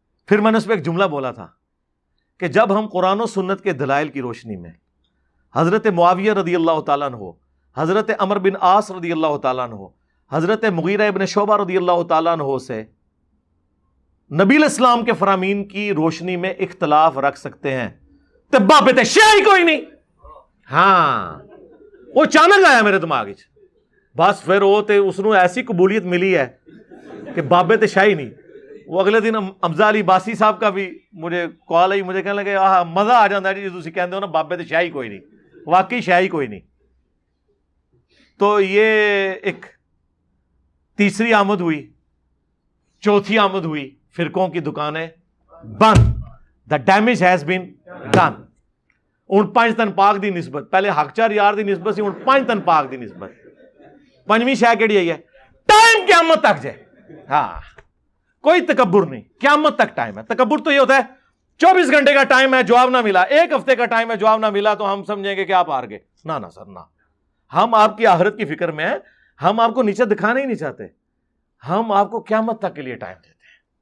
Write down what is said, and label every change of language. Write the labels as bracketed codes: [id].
[ur] پھر میں نے اس پہ ایک جملہ بولا تھا کہ جب ہم قرآن و سنت کے دلائل کی روشنی میں حضرت معاویہ رضی اللہ تعالیٰ عنہ, حضرت عمر بن عاص رضی اللہ تعالیٰ عنہ, حضرت مغیرہ ابن شعبہ رضی اللہ تعالیٰ عنہ سے نبی الاسلام کے فرامین کی روشنی میں اختلاف رکھ سکتے ہیں, تبا پہ شیعہ ہی کوئی نہیں. ہاں وہ اچانک آیا میرے دماغ میں, [pa] بس پھر وہ تے اس نو ایسی قبولیت ملی ہے کہ بابے تے شاہی نہیں. [ur] وہ اگلے دن حمزہ علی باسی صاحب کا بھی مجھے کال آئی, مجھے کہنے لگے آہ مزہ آ جاتا ہے جی [pa] تسی کہندے ہو نا بابے تے شاہی کوئی نہیں, [ur] واقعی شاہی کوئی نہیں. تو یہ ایک تیسری آمد ہوئی, چوتھی آمد ہوئی, فرقوں کی دکانیں بند. [en] The damage has been done. [pa] ہن 5 تن پاک دی نسبت, پہلے حق چار یار دی نسبت سی, ہن 5 تن پاک دی نسبت. پنجویں شے کیڑی آئی ہے؟ [ur] ٹائم قیامت تک جائے. ہاں کوئی تکبر نہیں, قیامت تک ٹائم ہے. تکبر تو یہ ہوتا ہے 24 گھنٹے کا ٹائم ہے, جواب نہ ملا, 1 ہفتے کا ٹائم ہے, جواب نہ ملا تو ہم سمجھیں گے کہ آپ ہار گئے. نہ سر نہ, ہم آپ کی آخرت کی فکر میں ہیں, ہم آپ کو نیچے دکھانا ہی نہیں چاہتے, ہم آپ کو قیامت تک کے لیے ٹائم دیتے ہیں.